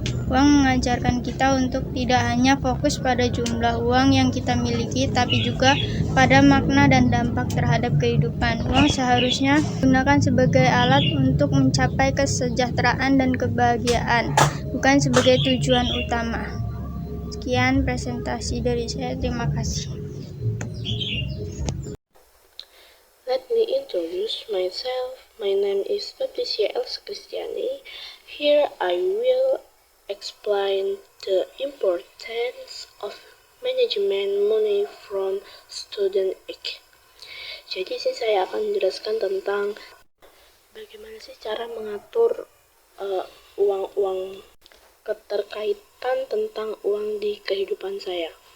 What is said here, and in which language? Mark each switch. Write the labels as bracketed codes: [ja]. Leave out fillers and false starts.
[id] Uang mengajarkan kita untuk tidak hanya fokus pada jumlah uang yang kita miliki, tapi juga pada makna dan dampak terhadap kehidupan. Uang seharusnya digunakan sebagai alat untuk mencapai kesejahteraan dan kebahagiaan, bukan sebagai tujuan utama. Sekian presentasi dari saya, terima kasih. [en] Let me introduce myself. My name is Patricia Elsa Cristiani. Here I will explain the importance of management money from student age. [id] Jadi saya akan menjelaskan tentang bagaimana sih cara mengatur uang-uang, keterkaitan tentang uang di kehidupan saya.